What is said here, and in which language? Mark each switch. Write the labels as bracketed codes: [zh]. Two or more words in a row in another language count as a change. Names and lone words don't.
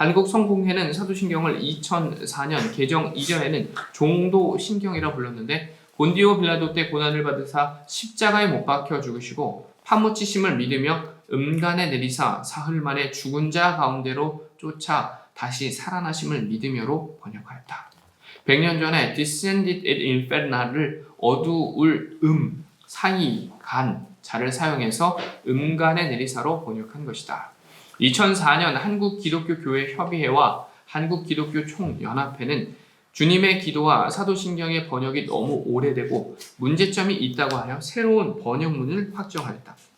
[ko] 한국 성공회는 사도신경을 2004년 개정 이전에는 종도신경이라 불렀는데 본디오 빌라도 때 고난을 받으사 십자가에 못 박혀 죽으시고 파묻히심을 믿으며 음간에 내리사 사흘 만에 죽은 자 가운데로 쫓아 다시 살아나심을 믿으며로 번역하였다. 100년 전에 [la] descended et inferna [ko] 를 어두울 사이 간 자를 사용해서 음간에 내리사로 번역한 것이다. 2004년 한국기독교교회협의회와 한국기독교총연합회는 주님의 기도와 사도신경의 번역이 너무 오래되고 문제점이 있다고 하여 새로운 번역문을 확정하였다.